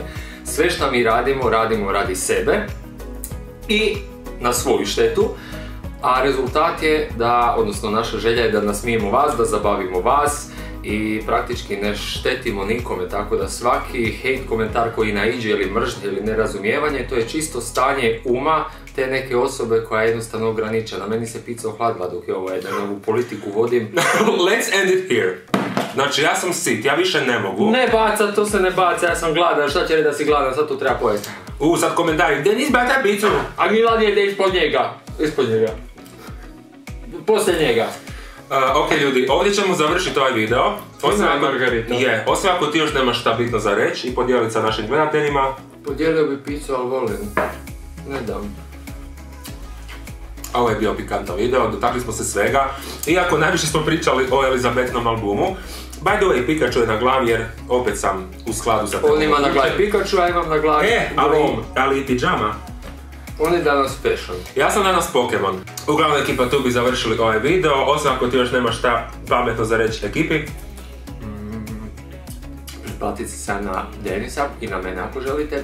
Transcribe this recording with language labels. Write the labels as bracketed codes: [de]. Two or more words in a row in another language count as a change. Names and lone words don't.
[hr] Sve šta mi radimo, radimo radi sebe i na svoju štetu, a rezultat je da, odnosno naša želja je da nasmijemo vas, da zabavimo vas i praktički ne štetimo nikome, tako da svaki hate komentar koji naiđe ili mržnje ili nerazumijevanje, to je čisto stanje uma te neke osobe koja je jednostavno ograničena. Meni se pizza ohladila dok je ovo ovu politiku vodim. [en] Let's end it here. [hr] Znači, ja sam sit, ja više ne mogu. Ne baca, to se ne baca, ja sam gladan, šta će reći da si gladan, sad to treba pojesti. Sad komentari, Denis baca pizzu. A Milan jede ispod njega. Ispod njega. Poslije njega. Ok ljudi, ovdje ćemo završiti ovaj video. Osim ako ti još nemaš šta bitno za reći i podijeliti sa našim gledateljima. Podijelio bi pizzu, ali volim. Ne dam. Ovo je bio pikantan video, dotakli smo se svega. Iako najviše smo pričali o Elizabetinom albumu. [en] By the way, [hr] Pikachu je na glavi jer opet sam u skladu sa On ima na glavi Pikachu, a imam na glavi Grom. Ali i pidžama. On je danas fashion. Ja sam danas Pokemon. Uglavnom ekipa, tu bi završili ovaj video, osim ako ti još nemaš šta pametno za reći ekipi. Pretplatite se na Denisa i na mene ako želite.